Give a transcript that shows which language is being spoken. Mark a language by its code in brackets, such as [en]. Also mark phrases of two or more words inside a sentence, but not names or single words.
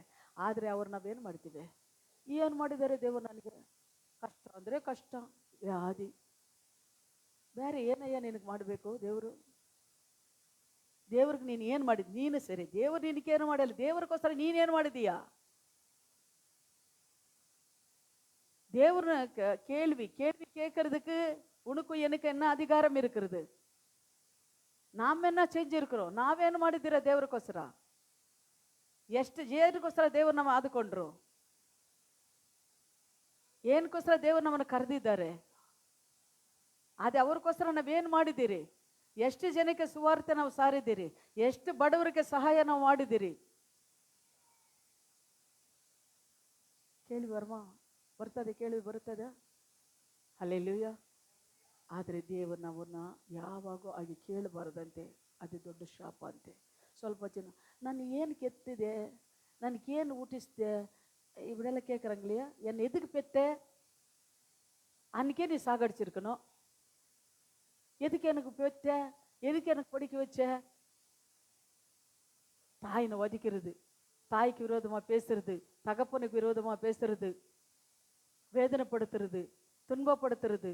[kn] ಆದರೆ ಅವ್ರು ನಾವೇನು ಮಾಡ್ತೀವಿ, ಏನು ಮಾಡಿದ್ದಾರೆ ದೇವರು ನನಗೆ? ಕಷ್ಟ ಅಂದರೆ ಕಷ್ಟ, ವ್ಯಾಧಿ, ಬೇರೆ ಏನಯ್ಯ ನಿನಗೆ ಮಾಡಬೇಕು ದೇವರು? ದೇವ್ರಿಗೆ ನೀನು ಏನು ಮಾಡಿದ್? ನೀನು ಸರಿ, ದೇವ್ರು ನಿನಗೇನು ಮಾಡಲ್ಲ. ದೇವ್ರಿಗೋಸ್ಕರ ನೀನೇನು ಮಾಡಿದೀಯಾ? [ta] தேவனை கேள்வி கேட்கறதுக்கு உனக்கு எனக்கு என்ன அதிகாரம் இருக்கிறது? நாம் என்ன செஞ்சிருக்கிறோம்? [kn] ನಾವೇನು ಮಾಡಿದ್ದೀರಾ ದೇವರಿಗೋಸ್ಕರ? ಎಷ್ಟು ಏನಕ್ಕೋಸ್ಕರ ದೇವರು ನಮ್ಮ ಆದುಕೊಂಡ್ರು? ಏನಕ್ಕೋಸ್ಕರ ದೇವರು ನಮ್ಮನ್ನು ಕರೆದಿದ್ದಾರೆ? ಅದೇ ಅವ್ರಿಗೋಸ್ಕರ ನಾವೇನು ಮಾಡಿದ್ದೀರಿ? ಎಷ್ಟು ಜನಕ್ಕೆ ಸುವಾರ್ತೆ ನಾವು ಸಾರಿದ್ದೀರಿ? ಎಷ್ಟು ಬಡವರಿಗೆ ಸಹಾಯ ನಾವು ಮಾಡಿದ್ದೀರಿ? ಕೇಳಿ ಬರ್ತದೆ, ಕೇಳಿ ಬರ್ತದೆ. ಹಲ್ಲೆಲೂಯಾ. ಆದರೆ ದೇವರು ನಮ್ಮನ್ನ ಯಾವಾಗೂ ಹಾಗೆ ಕೇಳಬಾರದಂತೆ, ಅದು ದೊಡ್ಡ ಶಾಪ ಅಂತೆ. ಸ್ವಲ್ಪ ಜನ ನಾನು ಏನು ಕೆತ್ತಿದೆ, ನನಗೇನು ಊಟಿಸಿದೆ, [ta] இப்படியெல்லாம் கேட்குறாங்க இல்லையா? என்னை எதுக்கு பெத்த? அன்றைக்கே நீ சாகடிச்சிருக்கணும். எதுக்கு எனக்கு பெத்த? எதுக்கு எனக்கு படிக்க வச்ச? தாயினை ஒதுக்கிறது, தாய்க்கு விரோதமாக பேசுறது, தகப்பனுக்கு விரோதமாக பேசுறது, வேதனைப்படுத்துறது, துன்பப்படுத்துறது.